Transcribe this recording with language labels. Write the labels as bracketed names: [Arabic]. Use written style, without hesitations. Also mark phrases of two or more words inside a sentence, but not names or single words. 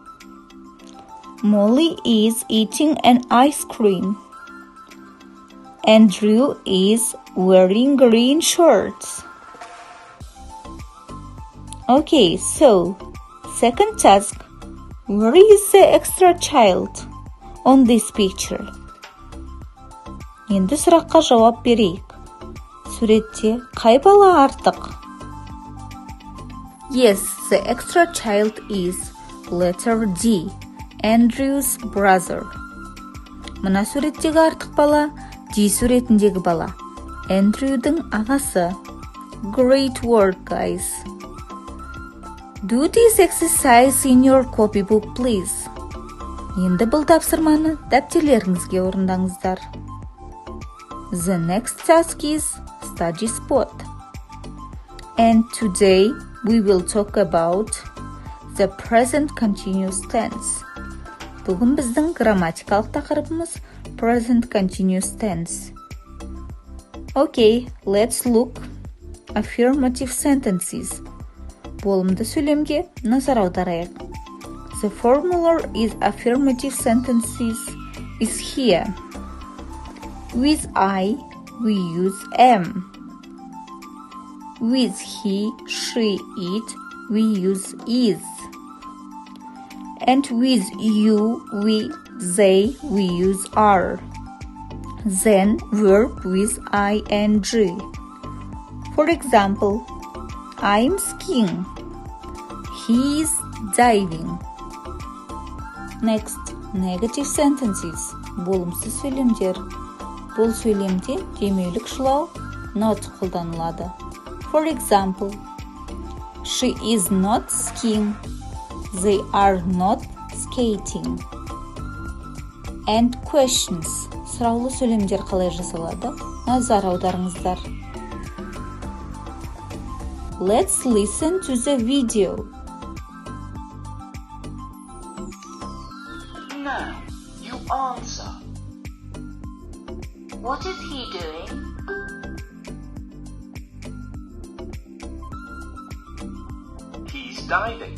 [English] Molly is eating an ice cream. Andrew is wearing green shorts. Okay, so, second task. Where is the extra child on this picture? [Kazakh] Енді сұраққа жауап берейік. Суретте қай бала артық? [English] Yes, the extra child is letter D, Andrew's brother. [Kazakh] Мына суреттегі артық бала D суретіндегі бала, Andrew'дің ағасы. [English] Great work, guys. Do this exercise in your copybook, please. [Kazakh] Енді бұл тапсырманы дәптерлеріңізге орындаңыздар. [English] The next task is study spot. And today we will talk about the present continuous tense. [Kazakh] Бүгін біздің грамматикалық тақырыбымыз [English] present continuous tense. Okay, let's look affirmative sentences. [Kazakh] Болымды сөйлемге назар аударайық. [English] The formula is affirmative sentences is here. With I, we use am. With he, she, it, we use is. And with you, we, they, we use are. Then verb with ing. For example, I'm skiing. He is diving. Next, negative sentences. [Kazakh] Болымсыз сөйлемдер. Бұл сөйлемде демеулік шылау not қолданылады. [English] For example, she is not skiing. They are not skating. And questions. [Kazakh] Сұраулы сөйлемдер қалай жасалады? Назар аударыңыздар. [English] Let's listen to the video. Now, you answer. What is he doing? He's diving.